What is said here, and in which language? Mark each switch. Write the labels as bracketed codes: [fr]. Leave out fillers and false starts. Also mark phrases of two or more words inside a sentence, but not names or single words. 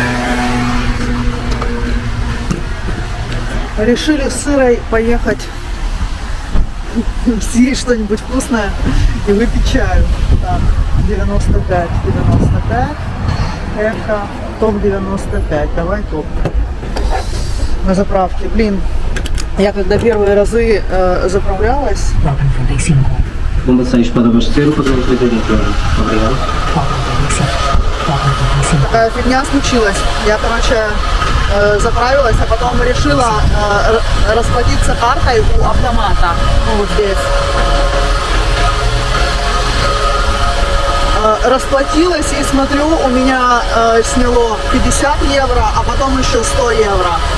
[ru] Решили с Сырой поехать съесть что-нибудь вкусное и выпить чаю. Так, 95, 95, эхо, топ 95, давай топ. На заправке, блин, я когда первые разы заправлялась. [pt] Bomba 6 para abastecer, o padrão foi dentro. Obrigado. [ru] Такая фигня случилась. Я, короче, заправилась, а потом решила расплатиться картой у автомата. Ну, вот здесь. Расплатилась и смотрю, у меня сняло 50 евро, а потом еще 100 евро.